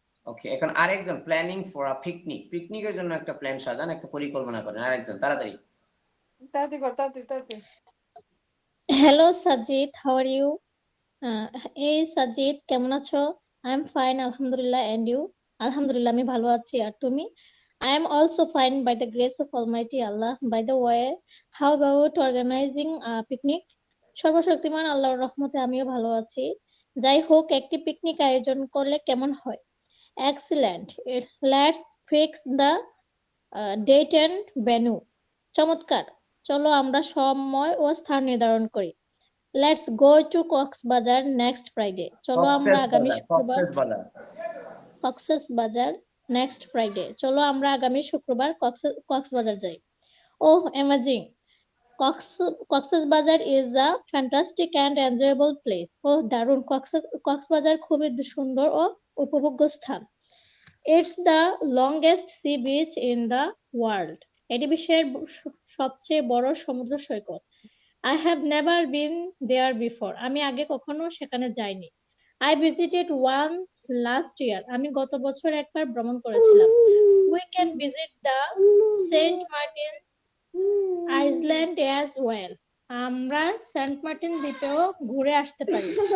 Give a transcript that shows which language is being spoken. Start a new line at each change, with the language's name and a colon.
Bangla: ওকে, এখন আরেকজন
English: planning for a
Bangla: পিকনিকের জন্য একটা প্ল্যান সাজান, একটা পরিকল্পনা করেন। আরেকজন তাড়াতাড়ি তাড়াতাড়ি।
English: Hello Sajid, how are you?
Bangla: এই সাজিদ, কেমন আছো?
English: I am fine আলহামদুলিল্লাহ, and you?
Bangla: আলহামদুলিল্লাহ, আমি ভালো আছি। আর তুমি?
English: I am also fine by the grace of Almighty Allah. By the way, how about organizing a picnic?
Bangla: সর্বশক্তিমান আল্লাহর রহমতে আমিও ভালো আছি। যাই হোক, একটি পিকনিক আয়োজন করলে কেমন হয়?
English: Excellent, let's fix the date and venue.
Bangla: চমৎকার, চলো আমরা সময় ও স্থান নির্ধারণ করি।
English: Let's go to Cox's Bazar next Friday.
Bangla: চলো আমরা আগামী শুক্রবার কক্সবাজার নেক্সট ফ্রাইডে। চলো আমরা আগামী শুক্রবার কক্সবাজার যাই।
English: Oh amazing, Cox's Bazar is a fantastic and enjoyable place.
Bangla: ও দারুণ, কক্সবাজার খুবই সুন্দর ও উপভোগ্য স্থান।
English: It's the longest sea beach in the world.
Bangla: এটি বিশ্বের সবচেয়ে বড় সমুদ্র সৈকত।
English: I have never been there before.
Bangla: আমি আগে কখনো সেখানে যাইনি।
English: I visited once last year.
Bangla: আমি গত বছর একবার ভ্রমণ করেছিলাম।
English: We can visit the Saint Martin Island as well.
Bangla: আমরা সেন্ট মার্টিন দ্বীপেও ঘুরে আসতে পারি।